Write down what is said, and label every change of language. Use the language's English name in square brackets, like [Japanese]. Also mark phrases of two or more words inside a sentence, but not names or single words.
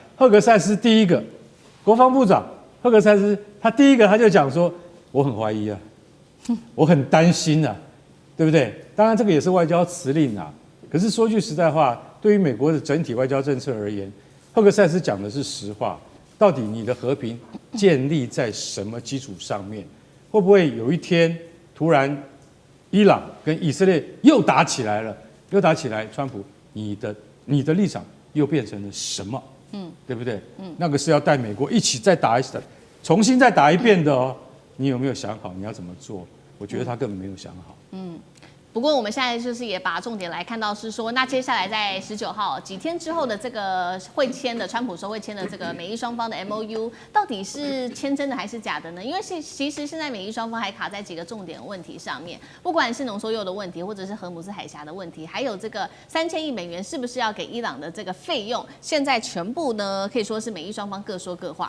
[Chinese] 赫格塞斯第一個國防部長赫格塞斯，他第一個他就講說，我很懷疑啊，我很擔心啊，對不對？當然這個也是外交辭令啊。可是說句實在話，對於美國的整體外交政策而言，赫格塞斯講的是實話。到底你的和平建立在什麼基礎上面？會不會有一天突然伊朗跟以色列又打起來了？又打起來，川普你的立場又變成了什麼？對不對？那個是要帶美國一起再打重新再打一遍的哦。你有沒有想好你要怎麼做？我覺得他根本沒有想好。不過我們現在就是也把重點來看到是說，那接下來在19 號幾天之後的這個會簽的川普說會簽的這個美伊雙方的 MOU， 到底是簽真的還是假的呢？因為其實現在美伊雙方還卡在幾個重點問題上面，不管是濃縮鈾的問題，或者是荷姆斯海峽的問題，還有這個3000億美元是不是要給伊朗的這個費用，現在全部呢可以說是美伊雙方各說各話。